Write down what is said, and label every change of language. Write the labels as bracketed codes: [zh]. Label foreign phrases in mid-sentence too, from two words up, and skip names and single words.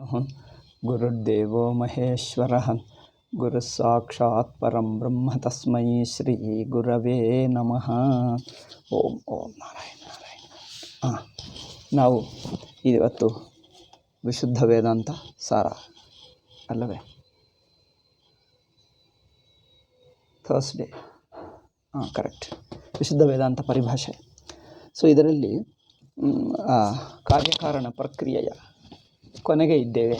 [sa] ಗುರುರ್ದೇವೋ ಮಹೇಶ್ವರಃ ಗುರು ಸಾಕ್ಷಾತ್ ಪರಂ ಬ್ರಹ್ಮ ತಸ್ಮೈ ಶ್ರೀ ಗುರವೇ ನಮಃ. ಓಂ ಓಂ ನಾರಾಯಣ ನಾರಾಯಣ. [kn] ನಾವು ಇವತ್ತು ವಿಶುದ್ಧ ವೇದಾಂತ ಸಾರ ಅಲ್ಲವೇ, [en] Thursday, correct, [kn] ವಿಶುದ್ಧ ವೇದಾಂತ ಪರಿಭಾಷೆ. ಸೊ ಇದರಲ್ಲಿ ಕಾರ್ಯಕಾರಣ ಪ್ರಕ್ರಿಯೆಯ ಕೊನೆಗೆ ಇದ್ದೇವೆ.